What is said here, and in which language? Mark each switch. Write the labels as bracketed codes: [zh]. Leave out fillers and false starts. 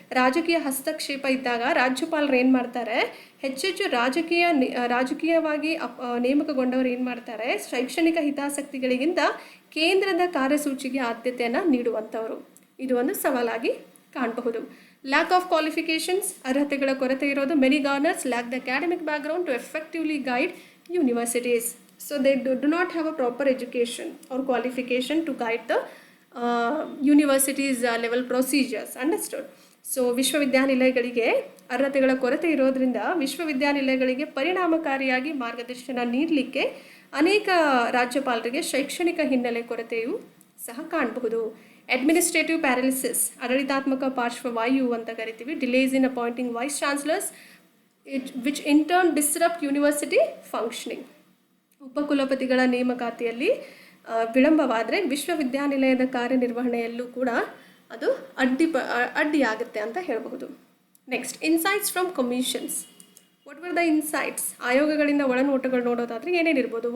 [kn] ರಾಜಕೀಯ ಹಸ್ತಕ್ಷೇಪ ಇದ್ದಾಗ ರಾಜ್ಯಪಾಲರು ಏನು ಮಾಡ್ತಾರೆ, ಹೆಚ್ಚೆಚ್ಚು ರಾಜಕೀಯವಾಗಿ ನೇಮಕಗೊಂಡವರು ಏನು ಮಾಡ್ತಾರೆ, ಶೈಕ್ಷಣಿಕ ಹಿತಾಸಕ್ತಿಗಳಿಗಿಂತ ಕೇಂದ್ರದ ಕಾರ್ಯಸೂಚಿಗೆ ಆದ್ಯತೆಯನ್ನು ನೀಡುವಂಥವರು. ಇದು ಒಂದು ಸವಾಲಾಗಿ ಕಾಣಬಹುದು. [en] lack of qualifications, [kn] ಅರ್ಹತೆಗಳ ಕೊರತೆ ಇರೋದು. [en] Many governors lack the academic background to effectively guide universities. So they do not have a proper education or qualification to guide the universities level procedures. Understood? [kn] So ವಿಶ್ವವಿದ್ಯಾನಿಲಯಗಳಿಗೆ ಅರ್ಹತೆಗಳ ಕೊರತೆ ಇರೋದ್ರಿಂದ ವಿಶ್ವವಿದ್ಯಾನಿಲಯಗಳಿಗೆ ಪರಿಣಾಮಕಾರಿಯಾಗಿ ಮಾರ್ಗದರ್ಶನ ನೀಡಲಿಕ್ಕೆ ಅನೇಕ ರಾಜ್ಯಪಾಲರಿಗೆ ಶೈಕ್ಷಣಿಕ ಹಿನ್ನೆಲೆ ಕೊರತೆಯು ಸಹ ಕಾಣಬಹುದು. [en] administrative paralysis, [kn] ಆಡಳಿತಾತ್ಮಕ ಪಾರ್ಶ್ವವಾಯು ಅಂತ ಕರಿತೀವಿ. [en] Delays in appointing vice chancellors which in turn disrupt university functioning. [kn] ಉಪಕುಲಪತಿಗಳ ನೇಮಕಾತಿಯಲ್ಲಿ ವಿಳಂಬವಾದರೆ ವಿಶ್ವವಿದ್ಯಾನಿಲಯದ ಕಾರ್ಯನಿರ್ವಹಣೆಯಲ್ಲೂ ಕೂಡ ಅದು ಅಡ್ಡಿಯಾಗುತ್ತೆ ಅಂತ ಹೇಳಬಹುದು. [en] Next, insights from commissions. What were the insights? [kn] ಆಯೋಗಗಳಿಂದ ಒಳನೋಟಗಳು ನೋಡೋದಾದರೆ ಏನೇನಿರ್ಬೋದು?